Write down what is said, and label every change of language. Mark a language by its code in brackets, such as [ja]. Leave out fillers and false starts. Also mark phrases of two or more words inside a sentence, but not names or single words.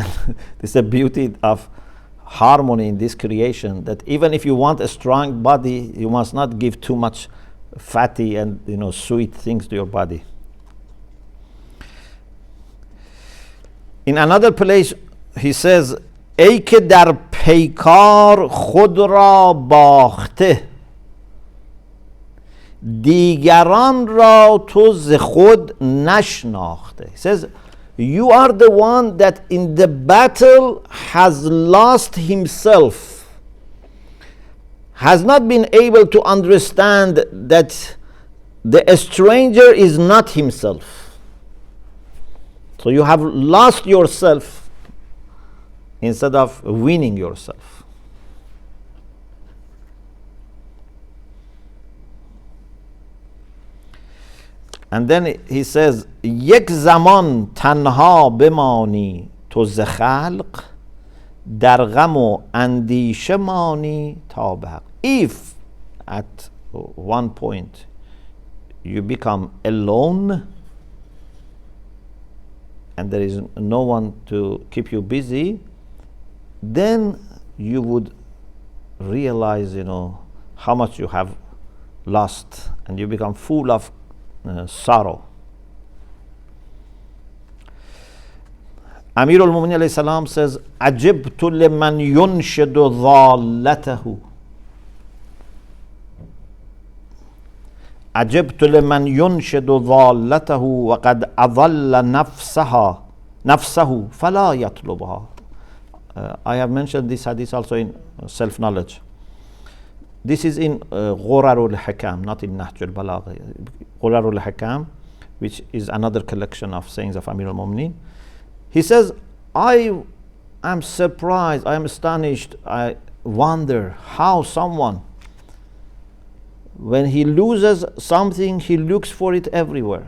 [en] This is the beauty of harmony in this creation, that even if you want a strong body, you must not give too much fatty and sweet things to your body. In another place he says, [fa] ای که در پیکار خود را باخته دیگران را تو ز خود نشناخته. [en] He says, you are the one that in the battle has lost himself, has not been able to understand that the stranger is not himself. So you have lost yourself instead of winning yourself. And then he says, [fa] یک زمان تنها بمانی تو ز خلق در غم و اندیشه مانی تا به حق. [en] If at one point you become alone and there is no one to keep you busy, then you would realize, how much you have lost, and you become full of sorrow. Amir al-Mu'minin [ar] عليه السلام [en] says, [ar] "عجبت لمن ينشد ضالته." عجبت لمن ينشد ضالته وقد أضل نفسه فلا يطلبها. [en] I have mentioned this hadith also in self-knowledge. This is in Ghurar al-Hakam, not in Nahj al-Balaghah. Ghurar al-Hakam, which is another collection of sayings of Amir al-Mu'minin. He says, I am surprised, I am astonished, I wonder how someone, when he loses something, he looks for it everywhere.